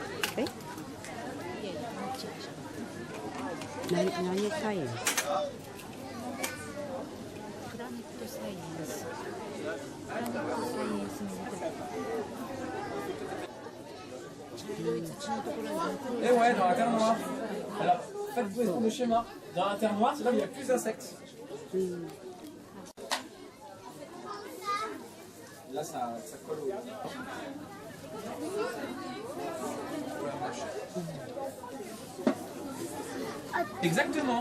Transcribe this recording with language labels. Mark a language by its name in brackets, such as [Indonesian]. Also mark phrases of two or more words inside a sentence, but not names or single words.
[Japanese] え、何サイエンス？プラネットサイエンス。プラネットサイエンスのドイツ地のところに。 [French] Et ouais, dans la terre noire. Alors, faites le schéma. Dans la terre noire, c'est là où il y a plus d'insectes. Là, ça colle au. Exactement.